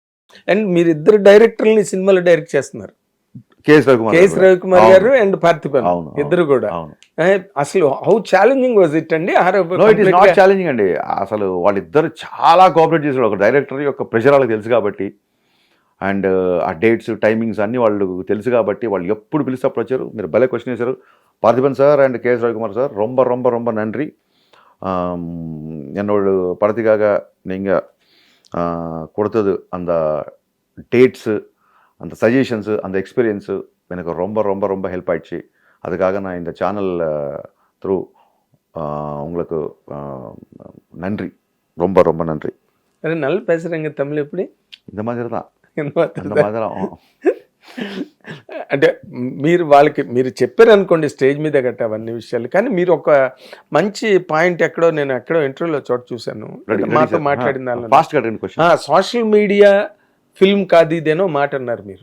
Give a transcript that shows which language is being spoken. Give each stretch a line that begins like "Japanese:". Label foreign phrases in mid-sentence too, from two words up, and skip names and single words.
Telugu: అండ్ మీరిద్దరు డైరెక్టర్ని సినిమాలో డైరెక్ట్ చేస్తున్నారు, కేఎస్ రవికుమార్ గారు అండ్ పార్థిబన్ ఇద్దరు కూడా.
English: అసలు how challenging was it అండి? It is not challenging
Telugu: అండి. అసలు వాళ్ళిద్దరు చాలా కోఆపరేట్ చేశారు. ఒక డైరెక్టర్ యొక్క ప్రెషర్ వాళ్ళకి తెలుసు కాబట్టి, అండ్ ఆ
English: dates timings
Telugu: అన్ని వాళ్ళకు తెలుసు కాబట్టి వాళ్ళు ఎప్పుడు పిలిస్తే అప్పుడు వచ్చారు. మీరు భలే క్వశ్చన్ చేశారు.
Tamil: பார்த்திபன் சார் அண்ட் கேஎஸ் ரவிக்குமார் சார் ரொம்ப ரொம்ப ரொம்ப நன்றி. என்னோட படத்துக்காக நீங்கள் கொடுத்தது அந்த டேட்ஸு, அந்த சஜஷன்ஸு, அந்த எக்ஸ்பீரியன்ஸு எனக்கு ரொம்ப ரொம்ப ரொம்ப ஹெல்ப் ஆயிடுச்சு. அதுக்காக நான் இந்த
English: channel through
Tamil: உங்களுக்கு நன்றி, ரொம்ப ரொம்ப நன்றி. நல்லா பேசுகிறேங்க தமிழ் எப்படி? இந்த மாதிரி தான், இந்த மாதிரி தான்.
Telugu: అంటే వాళ్ళకి మీరు చెప్పారు అనుకోండి స్టేజ్ మీద గట్ట అవన్నీ విషయాలు, కానీ మీరు ఒక మంచి పాయింట్ ఎక్కడో నేను ఇంటర్వ్యూలో చోట చూశాను మాతో మాట్లాడిన
English: social media film
Telugu: కాదు ఇదేనో మాట అన్నారు మీరు.